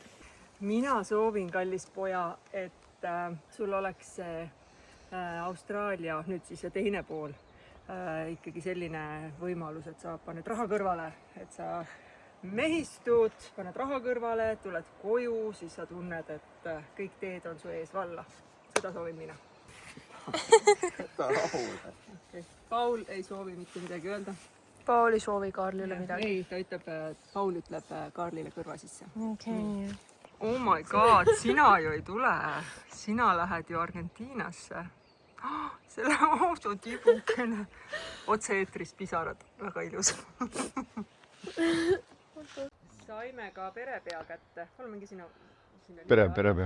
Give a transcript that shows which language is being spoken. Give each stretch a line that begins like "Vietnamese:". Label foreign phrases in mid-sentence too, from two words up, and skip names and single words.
Estonian: Mina soovin, kallis poja, et sul oleks see Austraalia, nüüd siis see teine pool, ikkagi selline võimalus, et sa paned raha kõrvale, et sa mehistud, paned raha kõrvale, tuled koju, siis sa tunned, et kõik teed on su ees valla. Seda soovin mina. Okay. Paul ei soovi mitte midagi öelda. Paul ei soovi Kaarlile midagi. Ei, ta ütleb, Paul ütleb Kaarlile kõrva sisse. Okay.
English: Oh my god,
Estonian: sina ju ei tule. Sina lähed ju Argentiinasse. Selle auto tibukene. Otse eetris pisarad. Väga ilus. Saime ka perepea kätte. Palun mingi sina. Perepea.